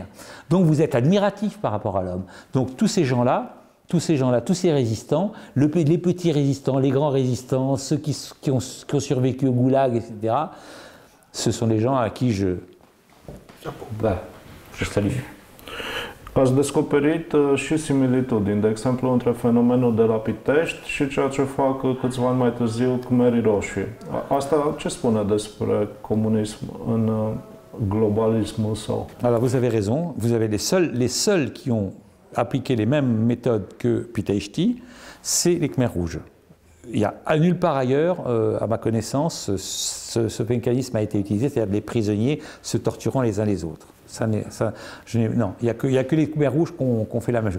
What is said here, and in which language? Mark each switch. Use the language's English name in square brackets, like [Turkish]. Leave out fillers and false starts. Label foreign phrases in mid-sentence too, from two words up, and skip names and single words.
[French] Donc vous êtes admiratif par rapport à l'homme. Donc tous ces gens-là, tous ces résistants, les petits résistants, les grands résistants, ceux qui ont survécu au goulag, etc., ce sont les gens à qui je salue. [Romanian] Ați descoperit și similitudini, de exemplu, între fenomenul de la Pitești și ceea ce fac câțiva ani mai târziu Khmerii Roșii. Asta ce spune despre comunism în globalismul său? [French] Alors vous avez raison, vous avez les seuls qui ont appliqué les mêmes méthodes que Pitești, c'est les Khmers rouges. Il y a nulle part ailleurs, à ma connaissance, ce mécanisme a été utilisé, c'est-à-dire des prisonniers se torturant les uns les autres. Non, il n'y a que les Khmers rouges qui ont fait la même chose.